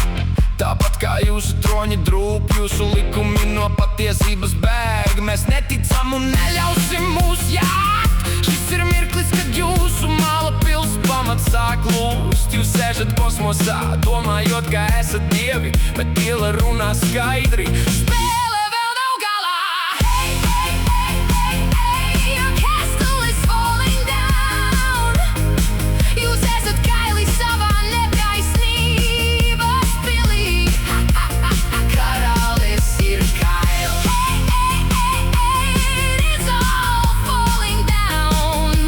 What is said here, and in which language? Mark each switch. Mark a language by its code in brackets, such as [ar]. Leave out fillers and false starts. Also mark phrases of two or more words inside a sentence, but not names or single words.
[lv] Tāpat kā jūsu troņi drūp, jūsu likumi no patiesības bēg. Mēs neticam un neļausim mūs jāt. Šis ir mirklis, kad jūsu mala pils pamats sāk lūst. Jūs sēžat kosmosā, domājot, ka esat dievi, bet pila runā skaidri. Spēle vēl nav galā. [en] Hey, hey, hey, hey, hey, your castle is falling down. [lv] Jūs esat kaili savā netaisnības pilī. Karalis ir Kails. [en] Hey, hey, hey, hey, it is all falling down.